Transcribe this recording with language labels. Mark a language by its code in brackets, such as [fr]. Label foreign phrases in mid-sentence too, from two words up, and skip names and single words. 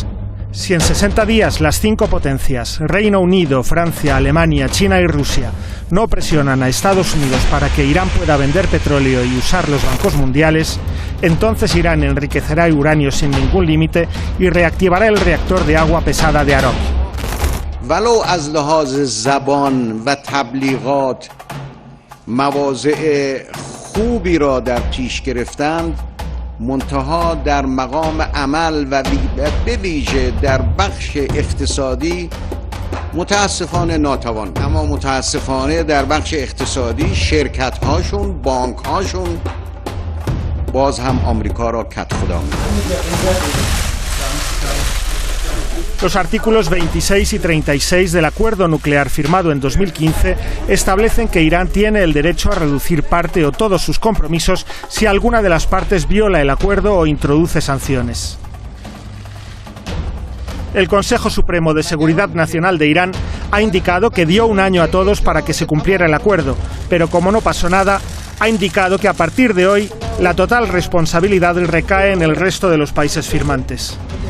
[es] Si en 60 días las 5 potencias, Reino Unido, Francia, Alemania, China y Rusia, no presionan a Estados Unidos para que Irán pueda vender petróleo y usar los bancos mundiales, entonces Irán enriquecerá uranio sin ningún límite y reactivará el reactor de agua pesada de Arak. [fa] ولو از لحاظ زبان و تبلیغات مواضع خوبی را در پیش گرفتند، منتها در مقام عمل و به ویژه در بخش اقتصادی متاسفانه ناتوان. اما متاسفانه در بخش اقتصادی شرکت هاشون، بانک هاشون باز هم آمریکا را کت خدا می‌کنند. [es] Los artículos 26 y 36 del acuerdo nuclear firmado en 2015 establecen que Irán tiene el derecho a reducir parte o todos sus compromisos si alguna de las partes viola el acuerdo o introduce sanciones. El Consejo Supremo de Seguridad Nacional de Irán ha indicado que dio un año a todos para que se cumpliera el acuerdo, pero como no pasó nada, ha indicado que a partir de hoy la total responsabilidad recae en el resto de los países firmantes.